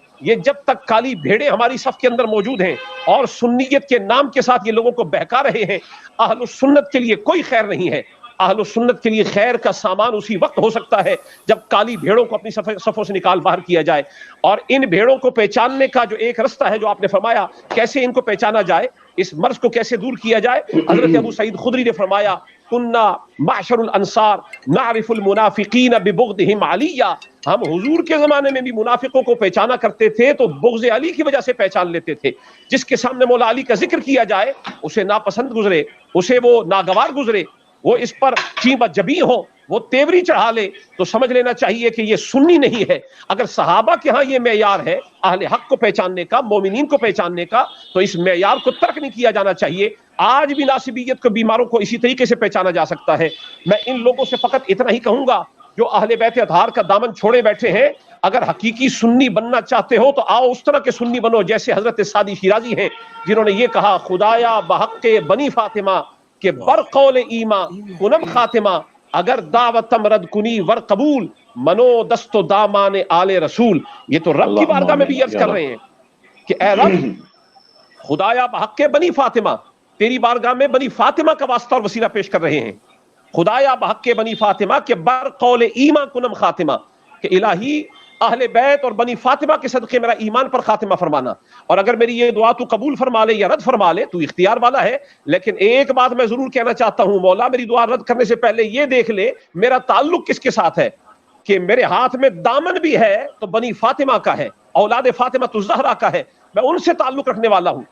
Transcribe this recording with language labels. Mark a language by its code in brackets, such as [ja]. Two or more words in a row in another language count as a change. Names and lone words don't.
[ur] یہ جب تک کالی بھیڑیں ہماری صف کے اندر موجود ہیں اور سنیت کے نام کے ساتھ یہ لوگوں کو بہکا رہے ہیں، اہل السنت کے لیے کوئی خیر نہیں ہے۔ اہل السنت کے لیے خیر کا سامان اسی وقت ہو سکتا ہے جب کالی بھیڑوں کو اپنی صفوں سے نکال باہر کیا جائے۔ اور ان بھیڑوں کو پہچاننے کا جو ایک رستہ ہے جو آپ نے فرمایا، کیسے ان کو پہچانا جائے، اس مرض کو کیسے دور کیا جائے، حضرت ابو سعید خدری نے فرمایا، [ar] کننا معشر الانصار نعرف المنافقین ببغضهم علیہ، [ur] ہم حضور کے زمانے میں بھی منافقوں کو پہچانا کرتے تھے تو بغض علی کی وجہ سے پہچان لیتے تھے۔ جس کے سامنے مولا علی کا ذکر کیا جائے اسے ناپسند گزرے، اسے وہ ناگوار گزرے، وہ اس پر چیبہ جبی ہو، وہ تیوری چڑھا لے، تو سمجھ لینا چاہیے کہ یہ سنی نہیں ہے۔ اگر صحابہ کے ہاں یہ معیار ہے اہل حق کو پہچاننے کا، مومنین کو پہچاننے کا، تو اس معیار کو ترک نہیں کیا جانا چاہیے۔ آج بھی ناصبیت کو، بیماروں کو اسی طریقے سے پہچانا جا سکتا ہے۔ میں ان لوگوں سے فقط اتنا ہی کہوں گا جو اہل بیت اطہار کا دامن چھوڑے بیٹھے ہیں، اگر حقیقی سنی بننا چاہتے ہو تو آؤ اس طرح کے سنی بنو جیسے حضرت سعدی شیرازی ہیں، جنہوں نے یہ کہا، [fa] خدایا بحق بنی فاطمہ کہ بر قول ایما کنم خاتمہ، اگر دعوتم رد کنی ور قبول منو دست و دامان آل رسول۔ [ur] یہ تو رب کی بارگاہ میں بھی عرض کر رہے ہیں کہ اے رب، [fa] خدایا بحق بنی فاطمہ، [ur] تیری بارگاہ میں بنی فاطمہ کا واسطہ اور وسیلہ پیش کر رہے ہیں۔ [fa] خدایا بحق بنی فاطمہ کہ بر قول ایما کنم خاتمہ، [ur] کہ الہی اہل بیت اور بنی فاطمہ کے صدقے میرا ایمان پر خاتمہ فرمانا، اور اگر میری یہ دعا تو قبول فرما لے یا رد فرما لے تو اختیار والا ہے۔ لیکن ایک بات میں ضرور کہنا چاہتا ہوں، مولا میری دعا رد کرنے سے پہلے یہ دیکھ لے میرا تعلق کس کے ساتھ ہے، کہ میرے ہاتھ میں دامن بھی ہے تو بنی فاطمہ کا ہے، اولاد فاطمہ الزہرا کا ہے، میں ان سے تعلق رکھنے والا ہوں۔